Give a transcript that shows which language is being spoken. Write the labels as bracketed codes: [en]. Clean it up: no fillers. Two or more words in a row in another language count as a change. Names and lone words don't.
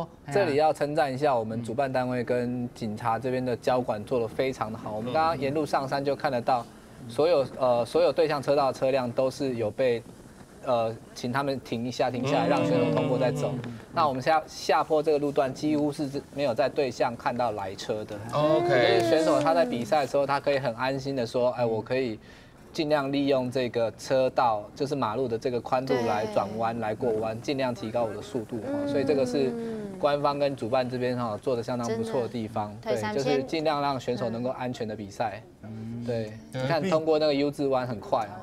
[zh] 這裡要稱讚一下我們主辦單位跟警察這邊的交管做得非常的好。我們剛剛沿路上山就看得到，所有對向車道的車輛都是有被請他們停一下來，讓選手通過再走。那我們下坡這個路段幾乎是沒有在對向看到來車的。 OK。所以選手他在比賽的時候，他可以很安心的說，哎，我可以尽量利用这个车道，就是马路的这个宽度来转弯、来过弯，尽量提高我的速度。所以这个是官方跟主办这边做的相当不错的地方。对，就是尽量让选手能够安全的比赛。对，你看通过那个 U 字弯很快啊。